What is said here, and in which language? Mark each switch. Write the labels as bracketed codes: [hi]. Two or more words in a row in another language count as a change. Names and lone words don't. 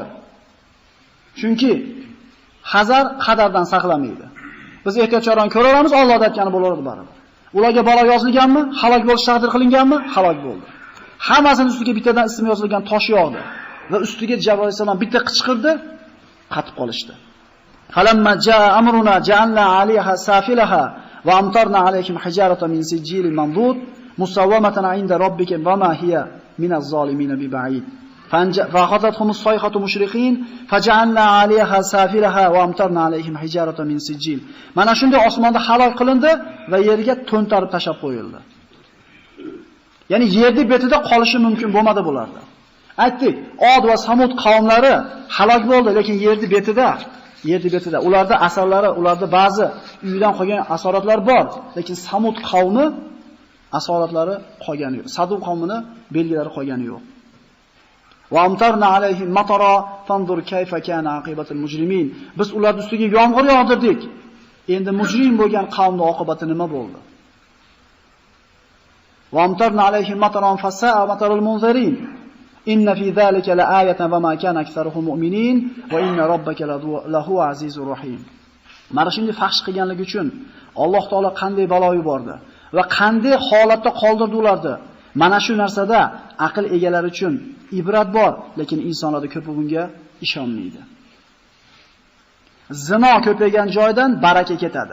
[uz] Chunki hazar qadardan saqlamaydi. Biz ehtiyotkorona ko'ramiz, Alloh aytgani bo'laveradi baribir. Ularga balo yozilganmi? Halok bo'lish taqdir qilinganmi? Halok bo'ldi. Hammasining ustiga bittadan ismi yozilgan tosh yog'di va ustiga Jibril alayhisalom bitta qichqirdi, qatib qolishdi. [ar] فلما جاء أمرنا جعلنا عاليها سافلها وأمطرنا عليهم حجارة من سجيل منضود مسومة عند ربك وما هي من الظالمين ببعيد. فأخذتهم الصيحة مشرقين فجعلنا عليها سافلها وامطرنا عليهم حجارة من سجيل. [uz] Mana shunday osmonda halok qilindi va yerga to'ntarib tashab qo'yildi. Ya'ni yerning betida qolishi mumkin bo'lmadi bularda. Aytdik, Od va Samud qavmlari halok bo'ldi, lekin yerning betida ularda asarlari, ularda ba'zi uydan qolgan asoratlar bor, lekin Samud qavmi asoratlari qolgani yo'q. Sadum qavmini belgilari qolgani yo'q. [ar] وأمطرنا عليهم مطرا فانظر كيف كان عاقبة المجرمين. [uz] Biz ular ustiga yomg'ir yog'dirdik. Endi mujrim bo'lgan qavmning oqibati nima bo'ldi? [ar] وأمطرنا عليهم مطرا فساء مطر المنذرين. إن في ذلك لآية وما كان أكثرهم مؤمنين وإن ربك لهو العزيز الرحيم. [uz] Mana shunday fahsh qilganligi uchun Alloh taolo qanday balo yubordi va qanday holatda qoldirdi ularni. Mana shu narsada aql egalari uchun ibrat bor, lekin insonlarda ko'pi bunga ishonmaydi. Zino ko'paygan joydan baraka ketadi.